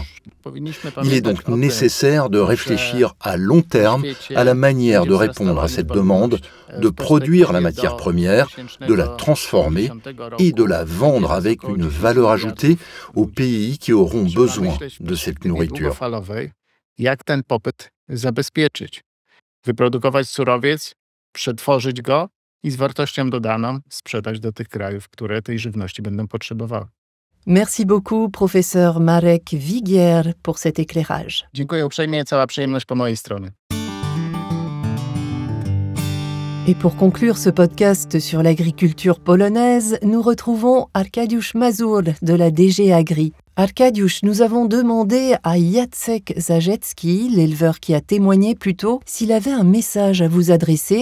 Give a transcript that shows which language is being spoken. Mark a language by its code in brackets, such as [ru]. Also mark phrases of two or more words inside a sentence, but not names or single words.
[fr] Il est donc nécessaire de réfléchir à long terme à la manière de répondre à cette demande, de produire la matière première, de la transformer et de la vendre avec une valeur ajoutée aux pays qui auront besoin de cette nourriture. [pl] I z wartością dodaną sprzedać do tych krajów, które tej żywności będą potrzebowały. [fr] Merci beaucoup, professeur Marek Wigier, pour cet éclairage. [pl] Dziękuję uprzejmie, cała przyjemność po mojej stronie. [fr] Et pour conclure ce podcast sur l'agriculture polonaise, nous retrouvons Arkadiusz Mazur de la DG Agri. Arkadiusz, nous avons demandé à Jacek Zajecki, l'éleveur qui a témoigné plus tôt, s'il avait un message à vous adresser.